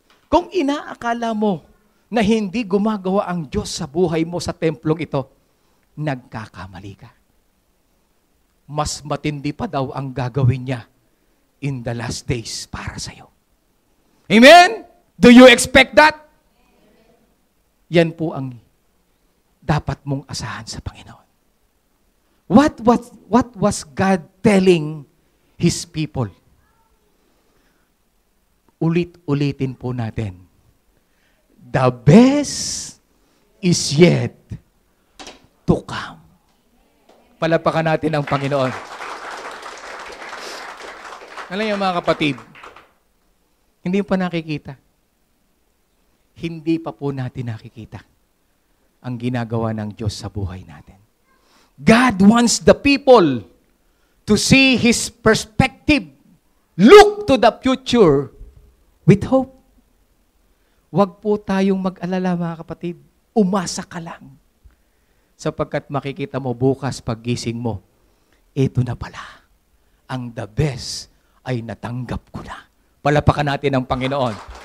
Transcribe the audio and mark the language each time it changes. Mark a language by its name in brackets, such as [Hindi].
[Filipino] Kung inaakala mo na hindi gumagawa ang Diyos sa buhay mo sa templong ito, nagkakamali ka. Mas matindi pa daw ang gagawin niya [English] in the last days [Filipino] para sa iyo. Amen? [English] Do you expect that? [Filipino] Yan po ang dapat mong asahan sa Panginoon. [English] What was God telling His people? [Filipino] Ulit-ulitin po natin. [English] The best is yet to come. [Filipino] Palapakan natin ang Panginoon. Alam niyo mga kapatid, hindi pa nakikita. Hindi pa po natin nakikita ang ginagawa ng Diyos sa buhay natin. [English] God wants the people to see His perspective. Look to the future with hope. [Filipino] Huwag po tayong mag-alala mga kapatid. Umasa ka lang. Sapagkat makikita mo bukas paggising mo, ito na pala. Ang the best ay natanggap ko na. Palapakan natin ang Panginoon.